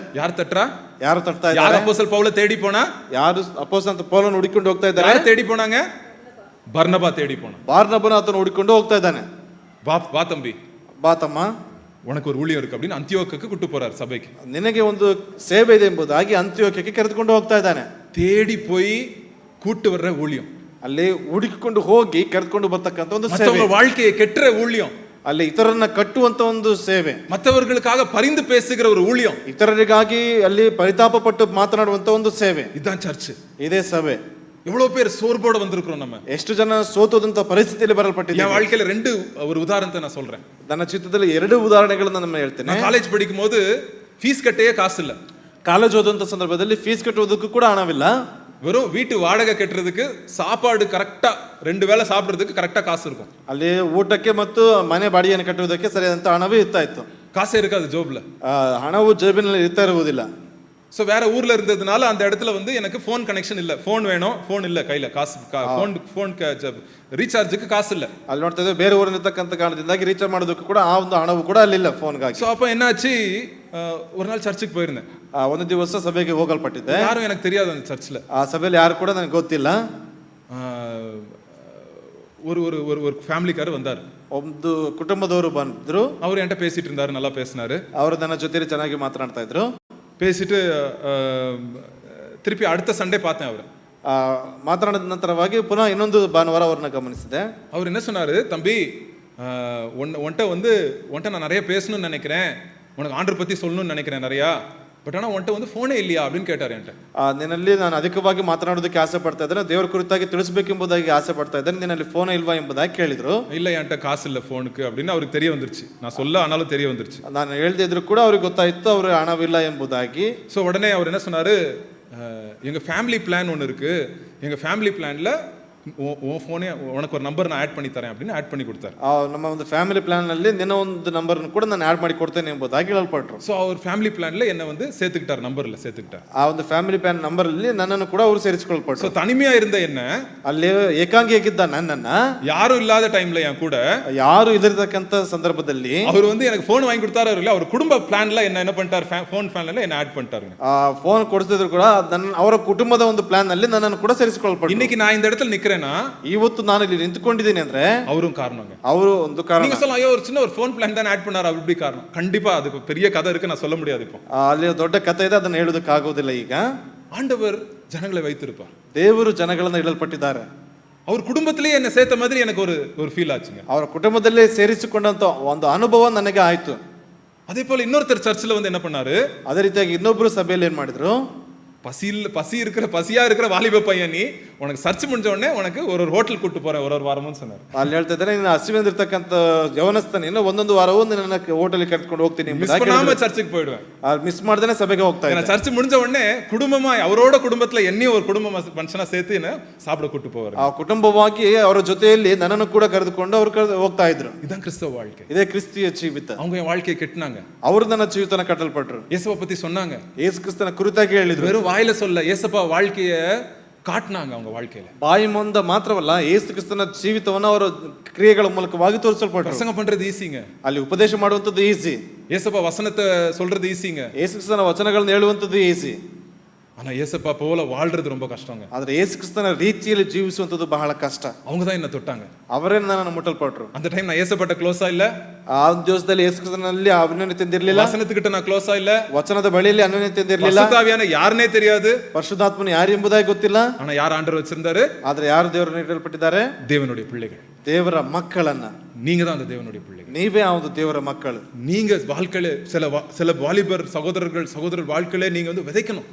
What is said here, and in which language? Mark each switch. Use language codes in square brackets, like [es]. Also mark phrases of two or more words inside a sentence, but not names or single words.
[ta] யார் தட்டுறா? [kn] ಯಾರು ತಟ್ತಾ [ta] யார் [kn] ಇದ್ದಾರೆ? [ta] அப்போஸ்தலர் பவுல தேடி போனா? [kn] ಯಾರು ಅಪೊಸ್ತಲನಾದ ಪೌಲನ ಹುಡುಕಿಕೊಂಡು ಹೋಗ್ತಾ ಇದ್ದಾರೆ? [ta] யார் தேடி போனாங்க? பர்னபா தேடி போனான். [kn] ಬಾರ್ನಬನ ಆತನ ಹುಡುಕಿಕೊಂಡು ಹೋಗ್ತಾ ಇದ್ದಾನೆ. [ta] வா தம்பி, [kn] ಬಾ ತಮ್ಮ, [ta] உனக்கு ஒரு ஊழியம் இருக்கு அப்படின்னு அந்தியோக்குக்கு கூட்டு போறாரு சபைக்கு. [kn] ನಿನಗೆ ಒಂದು ಸೇವೆ ಇದೆ ಎಂಬುದಾಗಿ ಅಂತ್ಯೋಕ್ಯಕ್ಕೆ ಕರೆದುಕೊಂಡು ಹೋಗ್ತಾ ಇದ್ದಾನೆ. [ta] தேடி போய் கூட்டு வர்ற ஊழியம், [kn] ಅಲ್ಲಿ ಹುಡುಕಿಕೊಂಡು ಹೋಗಿ ಕರೆದುಕೊಂಡು ಬರ್ತಕ್ಕಂಥ ಒಂದು ಸೇವೆ, [ta] மற்றவங்க வாழ்க்கையை கெட்டுற ஊழியம், [kn] ಅಲ್ಲಿ ಇತರರನ್ನ ಕಟ್ಟುವಂತ ಒಂದು ಸೇವೆ, [ta] மற்றவர்களுக்காக பரிந்து பேசுகிற ஒரு ஊழியம், [kn] ಇತರರಿಗಾಗಿ ಅಲ್ಲಿ ಪರಿತಾಪ ಪಟ್ಟು ಮಾತನಾಡುವಂತ ಒಂದು ಸೇವೆ. [ta] இதுதான் சர்ச். [kn] ಇದೇ ಸಭೆ. [ta] எவ்வளவு பேர் சோர்வோட வந்திருக்கிறோம் நம்ம. [kn] ಎಷ್ಟು ಜನ ಸೋತೋದಂತ ಪರಿಸ್ಥಿತಿಯಲ್ಲಿ ಬರಲ್ಪಟ್ಟಿದೆ. [ta] என் வாழ்க்கையில ஒரு உதாரணத்தை நான் சொல்றேன். [kn] ನನ್ನ ಚಿತ್ರದಲ್ಲಿ 2 ಉದಾಹರಣೆಗಳನ್ನು ನಾನು ಹೇಳ್ತೇನೆ. [ta] நான் காலேஜ் படிக்கும் போது ஃபீஸ் கட்டவே காசு இல்ல. [kn] ಕಾಲೇಜ್ ಓದುವಂತ ಸಂದರ್ಭದಲ್ಲಿ ಫೀಸ್ ಕಟ್ಟುವುದಕ್ಕೂ ಕೂಡ ಹಣವಿಲ್ಲ. [ta] வெறும் வீட்டு வாடகை கட்டுறதுக்கு, சாப்பாடு கரெக்டா 2 வேளை சாப்பிடுறதுக்கு கரெக்டா காசு இருக்கும். [kn] ಅಲ್ಲಿ ಊಟಕ್ಕೆ ಮತ್ತು ಮನೆ ಬಾಡಿಗೆಯನ್ನು ಕಟ್ಟುವುದಕ್ಕೆ ಸರಿಯಾದಂತ ಹಣವೇ ಇರ್ತಾ ಇತ್ತು. [ta] காசே இருக்காது ஜோப்ல. [kn] ಹಣವು ಜೇಬಿನಲ್ಲಿ ಇರ್ತಾ ಇರುವುದಿಲ್ಲ. [ta] சோ வேற ஊர்ல இருந்ததுனால அந்த இடத்துல வந்து எனக்கு [en] phone connection [ta] இல்ல, ஃபோன் வேணும், ஃபோன் இல்ல கையில, காசு [en] phone recharge [ta] காசு இல்ல. [kn] ಅಲ್ಲಿ ನೋಡ್ತಾ ಇದ್ದೇವೆ ಬೇರೆ ಊರಿನಿರ್ತಕ್ಕಂಥ ಕಾರಣದಿಂದಾಗಿ ರೀಚಾರ್ಜ್ ಮಾಡೋದಕ್ಕೂ ಕೂಡ ಆ ಒಂದು ಹಣವು ಕೂಡ ಅಲ್ಲಿಲ್ಲ ಫೋನ್ಗಾಗಿ. [ta] சோ அப்ப என்னாச்சு, ஒரு நாள் சர்ச்சுக்கு போயிருந்தேன். [kn] ಒಂದು ದಿವಸ ಸಭೆಗೆ ಹೋಗಲ್ಪಟ್ಟಿದ್ದೆ. [ta] யாரும் எனக்கு தெரியாது அந்த சர்ச்ல. [kn] ಆ ಸಭೆಯಲ್ಲಿ ಯಾರು ಕೂಡ ನನಗೆ ಗೊತ್ತಿಲ್ಲ. [ta] ஒரு ஒரு ஒரு ஒரு ஃபேமிலிக்காரர் வந்தாரு. [kn] ಒಂದು ಕುಟುಂಬದವರು ಬಂದ್ರು. [ta] அவர் என்கிட்ட பேசிட்டு இருந்தாரு, நல்லா பேசினாரு. [kn] ಅವರು ನನ್ನ ಜೊತೆ ಚೆನ್ನಾಗಿ ಮಾತನಾಡ್ತಾ ಇದ್ರು. [ta] பேசிட்டு திருப்பி அடுத்த சண்டே பார்த்தேன் அவரை. [kn] ಮಾತನಾಡಿದ ನಂತರವಾಗಿ ಪುನಃ ಇನ್ನೊಂದು ಭಾನುವಾರ ಅವ್ರನ್ನ ಗಮನಿಸಿದೆ. [ta] அவர் என்ன சொன்னாரு, தம்பி உன்கிட்ட நான் நிறைய பேசணும்னு நினைக்கிறேன், உனக்கு ஆண்டர் பத்தி சொல்லணும்னு நினைக்கிறேன் நிறையா, பட் ஆனால் உன்கிட்ட வந்து ஃபோனே இல்லையா அப்படின்னு கேட்டார் என்கிட்ட. [kn] ನಿನ್ನಲ್ಲಿ ನಾನು ಅಧಿಕವಾಗಿ ಮಾತನಾಡೋದಕ್ಕೆ ಆಸೆ ಪಡ್ತಾ ಇದ್ದೇನೆ, ದೇವರ ಕುರಿತಾಗಿ ತಿಳಿಸಬೇಕೆಂಬುದಾಗಿ ಆಸೆ ಪಡ್ತಾ ಇದ್ದೇನೆ, ನಿನ್ನಲ್ಲಿ ಫೋನ್ ಇಲ್ವಾ ಎಂಬುದಾಗಿ ಕೇಳಿದ್ರು. [ta] இல்லை என்கிட்ட காசு இல்லை ஃபோனுக்கு அப்படின்னு அவருக்கு தெரிய வந்துருச்சு. நான் சொல்ல ஆனாலும் தெரிய வந்துருச்சு. [kn] ನಾನು ಹೇಳ್ದೆ ಇದ್ರು ಕೂಡ ಅವ್ರಿಗೆ ಗೊತ್ತಾಯ್ತು ಅವ್ರ ಹಣವಿಲ್ಲ ಎಂಬುದಾಗಿ. [ta] ஸோ உடனே அவர் என்ன சொன்னாரு, எங்க [en] family plan [ta] ஒன்று இருக்கு, எங்க [en] family plan [ta] உன் ஃபோனே உனக்கு ஒரு நம்பர் நான் ஆட் பண்ணி தரேன் அப்படின்னு ஆட் பண்ணி கொடுத்தாரு. [kn] ನಮ್ಮ ಒಂದು [en] family plan [kn] ನಲ್ಲಿ ನಿನ್ನ ಒಂದು ನಂಬರ್ ಕೂಡ ನಾನು ಆಡ್ ಮಾಡಿ ಕೊಡ್ತೇನೆ ಎಂಬುದಾಗಿ ಹೇಳಲ್ಪಟ್ರು. [ta] ஸோ அவர் [en] family plan [ta] என்ன வந்து சேர்த்துக்கிட்டார், நம்பர்ல சேர்த்துக்கிட்டார். [kn] ಆ ಒಂದು [en] family plan number [kn] ಅಲ್ಲಿ ನನ್ನನ್ನು ಕೂಡ ಅವರು ಸೇರಿಸಿಕೊಳ್ಳಲ್ಪಟ್ರು. [ta] ஸோ தனிமையா இருந்த என்ன, [kn] ಅಲ್ಲಿ ಏಕಾಂಗಿಯಾಗಿದ್ದ ನನ್ನನ್ನ [ta] யாரும் இல்லாத டைம்ல என் கூட [kn] ಯಾರು ಇಲ್ಲದಿರತಕ್ಕಂತ ಸಂದರ್ಭದಲ್ಲಿ [ta] அவர் வந்து எனக்கு ஃபோன் வாங்கி கொடுத்தாரு இல்ல, அவர் குடும்ப பிளான்ல என்ன பண்ணிட்டார், [en] phone plan [ta] என்ன ஆட் பண்ணிட்டாருங்க. [kn] ಫೋನ್ ಕೊಡಿಸಿದ್ರು ಕೂಡ ಅವರ ಕುಟುಂಬದ ಒಂದು ಪ್ಲಾನ್ ನಲ್ಲಿ ನನ್ನನ್ನು ಕೂಡ ಸೇರಿಸಿಕೊಳ್ಳಲ್ಪಟ್ರು. [ta] இன்னைக்கு நான் இந்த இடத்துல நிக்கிறேன்னா [kn] ಇವತ್ತು ನಾನು ಇಲ್ಲಿ ನಿಂತುಕೊಂಡಿದ್ದೀನಿ ಅಂದ್ರೆ [ta] அவரும் காரணங்க. [kn] ಅವರು ಒಂದು ಕಾರಣ. [ta] நீங்க சொல்லலாம், ஐயோ ஒரு சின்ன ஒரு [en] phone plan [ta] தான் ஆட் பண்ணாரு அப்படி காரணம். கண்டிப்பா அதுக்கு பெரிய கதை இருக்கு, நான் சொல்ல முடியாது இப்போ. [kn] ಅಲ್ಲಿ ದೊಡ್ಡ ಕಥೆ ಇದೆ, ಅದನ್ನ ಹೇಳೋದಕ್ಕೆ ಆಗೋದಿಲ್ಲ ಈಗ. [ta] ஆண்டவர் ஜனங்களை வைத்திருப்பார். [kn] ದೇವರು ಜನಗಳನ್ನು ಇಡಲ್ಪಟ್ಟಿದ್ದಾರೆ. [ta] அவர் குடும்பத்திலேயே என்ன சேர்த்த மாதிரி எனக்கு ஒரு ஃபீல் ஆச்சுங்க. [kn] ಅವರ ಕುಟುಂಬದಲ್ಲೇ ಸೇರಿಸಿಕೊಂಡಂತ ಒಂದು ಅನುಭವ ನನಗೆ ಆಯ್ತು. [ta] அதே போல இன்னொருத்தர் சர்ச்சில் வந்து என்ன பண்ணாரு, [kn] ಅದೇ ರೀತಿಯಾಗಿ ಇನ್ನೊಬ್ರು ಸಭೆಯಲ್ಲಿ ಏನ್ ಮಾಡಿದ್ರು, [ta] பசியா இருக்கிற வாலிப பையன் நீ, உனக்கு சர்ச் முடிஞ்ச உடனே உனக்கு ஒரு ஹோட்டல் கூட்டு போறேன் ஒரு வாரமும் சொன்னார். [kn] ಅಲ್ಲಿ ಹೇಳ್ತಾ ಇದ್ದಾರೆ, ನೀನು ಹಸಿವೆಂದಿರ್ತಕ್ಕಂಥ ಯವನಸ್ಥ ನೀನು ಒಂದೊಂದು ವಾರವೂ ನಿನ್ನ ಹೋಟೆಲ್ಗೆ ಕರ್ಕೊಂಡು ಹೋಗ್ತೀನಿ [ta] மிஸ் பண்ணாம சர்ச்சுக்கு போயிடுவேன். [kn] ಮಿಸ್ ಮಾಡ್ದೇನೆ ಸಭೆಗೆ ಹೋಗ್ತಾ ಇದ್ದೆ. [ta] சர்ச் முடிஞ்ச உடனே குடும்பமா அவரோட குடும்பத்துல என்னையும் ஒரு குடும்ப மனுஷனா சேர்த்து என்ன சாப்பிட கூட்டு போவாரு. [kn] ಆ ಕುಟುಂಬವಾಗಿ ಅವರ ಜೊತೆಯಲ್ಲಿ ನನ್ನನ್ನು ಕೂಡ ಕರೆದುಕೊಂಡು ಅವರು ಹೋಗ್ತಾ ಇದ್ರು. [ta] இதான் கிறிஸ்தவ வாழ்க்கை. [kn] ಇದೇ ಕ್ರಿಸ್ತಿಯ ಜೀವಿತ. [ta] அவங்க என் வாழ்க்கையை கெட்டினாங்க. [kn] ಅವರು ನನ್ನ ಜೀವಿತನ ಕಟ್ಟಲ್ಪಟ್ರು. [ta] இயேசுவை பத்தி சொன்னாங்க. [kn] ಯೇಸು ಕ್ರಿಸ್ತನ ಕುರಿತಾಗಿ ಹೇಳಿದ್ರು. [ta] வெறும் வாயில சொல்ல இயேசப்பா வாழ்க்கைய ಕಾಟ್ನಾಂಗ அவங்க வாழ்க்கையில. [kn] ಬಾಯಿ ಮುಂದೆ ಮಾತ್ರವಲ್ಲ, ಯೇಸು ಕ್ರಿಸ್ತನ ಜೀವಿತವನ್ನು ಅವರು ಕ್ರಿಯೆಗಳ ಮೂಲಕವಾಗಿ ತೋರಿಸಲ್ಪಟ್ಟರು. [ta] ಪ್ರಸಂಗ பண்றது ஈஸிங்க. [kn] ಅಲ್ಲಿ ಉಪದೇಶ ಮಾಡುವಂತದ್ದು ಈಸಿ. [ta] இயேசப்பா வசனத்தை சொல்றது ஈஸிங்க. [kn] ಯೇಸು ಕ್ರಿಸ್ತನ ವಚನಗಳನ್ನು ಹೇಳುವಂತದ್ದು ಈಸಿ. [ta] ஆனா இயேசப்பா போல வாழ்றது ரொம்ப கஷ்டங்க. [kn] ಆದ್ರೆ ಯೇಸು ಕ್ರಿಸ್ತನ ರೀತಿಯಲ್ಲಿ ಜೀವಿಸುವಂತದ್ದು ಬಹಳ ಕಷ್ಟ. [ta] அவங்க தான் என்ன தொட்டாங்க. [kn] ಅವರೇ ನನ್ನನ್ನು ಮುಟ್ಟಲ್ಪಟ್ರು. [ta] அந்த டைம் நான் இயேசப்பட்ட க்ளோஸா இல்ல. [kn] ಆ ದಿವಸದಲ್ಲಿ ಯೇಸು ಕ್ರಿಸ್ತನಲ್ಲಿ ಅನ್ಯೋನ್ಯತೆ ಇರಲಿಲ್ಲ. [ta] வசனத்துக்கிட்ட நான் க்ளோஸா இல்ல. [kn] ವಚನದ ಬಳಿಯಲ್ಲಿ ಅನ್ಯೋನ್ಯತೆ ಇರಲಿಲ್ಲ. [ta] பரிசுத்தாவியான யாருனே தெரியாது. [kn] ಪರಿಶುದ್ಧಾತ್ಮನು ಯಾರು ಎಂಬುದಾಗಿ ಗೊತ್ತಿಲ್ಲ. [ta] ஆனா யார் ஆண்டவர் வச்சிருந்தாரு? [kn] ಆದ್ರೆ ಯಾರು ದೇವರನ್ನು ಇಡಲ್ಪಟ್ಟಿದ್ದಾರೆ? [ta] தேவனுடைய பிள்ளைகள். [kn] ದೇವರ ಮಕ್ಕಳನ್ನ. [ta] நீங்க தான் அந்த தேவனுடைய பிள்ளைகள். [kn] ನೀವೇ ಆ ಒಂದು ದೇವರ ಮಕ್ಕಳು. [ta] நீங்க வாழ்க்கையில சில வாலிபர் சகோதரர் வாழ்க்கையில நீங்க வந்து விதைக்கணும்.